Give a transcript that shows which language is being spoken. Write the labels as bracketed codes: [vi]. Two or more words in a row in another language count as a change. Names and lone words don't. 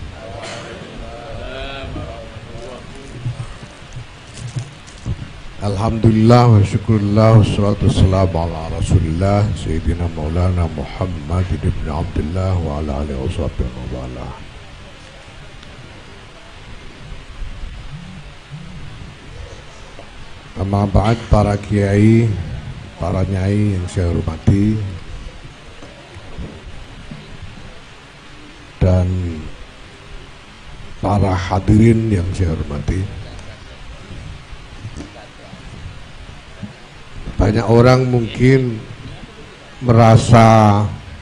[ar] الحمد لله والشكر لله والصلاة والسلام على رسول الله سيدنا مولانا محمد بن عبد الله وعلى آله وصحبه ووالاه. أما بعد, [id] para kiai, para nyai yang saya hormati, dan para hadirin yang saya hormati. Banyak orang mungkin merasa